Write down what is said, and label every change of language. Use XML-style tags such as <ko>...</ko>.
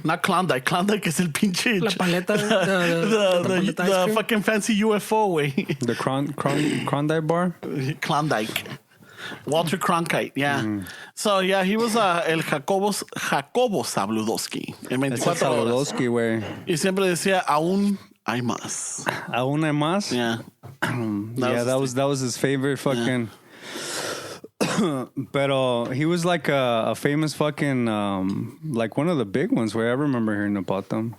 <en>Not Klondike. Klondike is</en> <es>el pinche. La paleta.</es> <en>The fucking fancy UFO way. The Klondike bar? Klondike. Walter Cronkite, yeah. So, yeah, he was el Jacobo Zabludowski.</en> <es>En 24 horas. Zabludowski, güey. Y siempre decía, aún hay más. ¿Aún hay más?</es> <en>Yeah. That was his favorite fucking... Pero he was like a famous fucking like one of the big ones where I remember hearing about them.</en>